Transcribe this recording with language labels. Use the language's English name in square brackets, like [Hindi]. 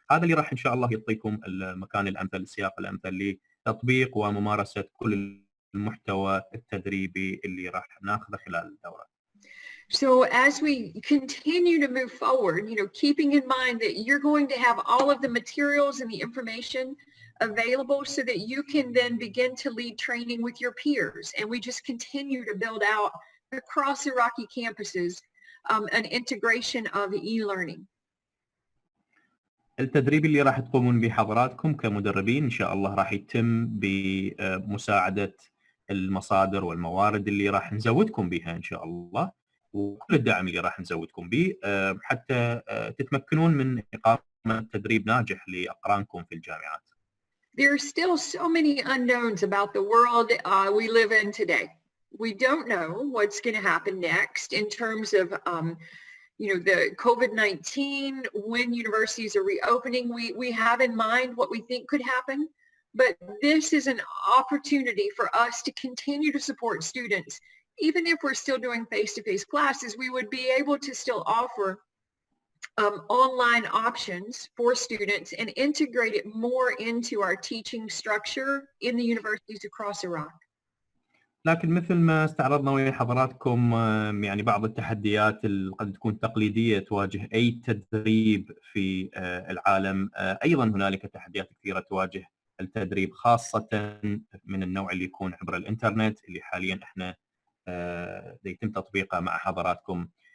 [Arabic] هذا اللي راح ان شاء الله يعطيكم المكان الامثل، السياق الامثل لتطبيق وممارسه كل المحتوى التدريبي اللي راح ناخذه خلال الدوره. [English] So as we continue to move forward, keeping in mind that you're going to have all of the materials and the information available so that you can then begin to lead training with your peers. And we just continue to build out across Iraqi campuses an integration of e-learning. [Arabic] التدريب اللي راح تقومون به حضراتكم كمدربين ان شاء الله راح يتم بمساعدة المصادر والموارد اللي راح نزودكم بها ان شاء الله، وكل الدعم اللي راح نزودكم به حتى تتمكنون من إقامة تدريب ناجح لأقرانكم في الجامعات. [English] There are still so many unknowns about the world we live in today. We don't know what's going to happen next in terms of the COVID-19, when universities are reopening. We have in mind what we think could happen, but this is an opportunity for us to continue to support students. Even if we're still doing face-to-face classes, we would be able to still offer online options for students and integrate it more into our teaching structure in the universities across Iraq. [Arabic] لكن مثل ما استعرضنا ويا حضراتكم يعني بعض التحديات اللي قد تكون تقليدية تواجه أي تدريب في العالم، أيضا هنالك تحديات كثيرة تواجه التدريب خاصة من النوع اللي يكون عبر الإنترنت اللي حاليا احنا يتم تطبيقه مع حضراتكم.